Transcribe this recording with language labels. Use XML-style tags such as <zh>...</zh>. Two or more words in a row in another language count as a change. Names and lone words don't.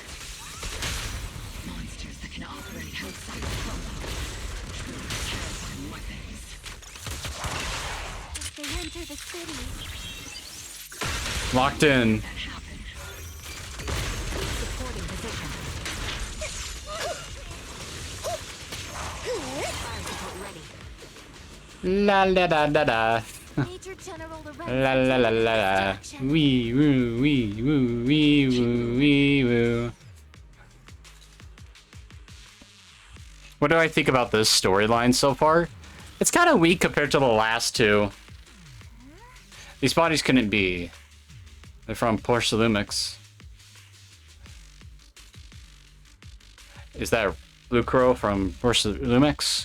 <en>Monsters that can operate outside of combat. Truly terrifying weapons. If they enter the city... Locked in. Supporting position. La la la la la. Major General La la la la la. Wee woo wee woo wee woo wee woo. What do I think about this storyline so far? It's kind of weak compared to the last two. These bodies couldn't be. They're from Porcelumix. Is that Lucro from Porcelumix?</en>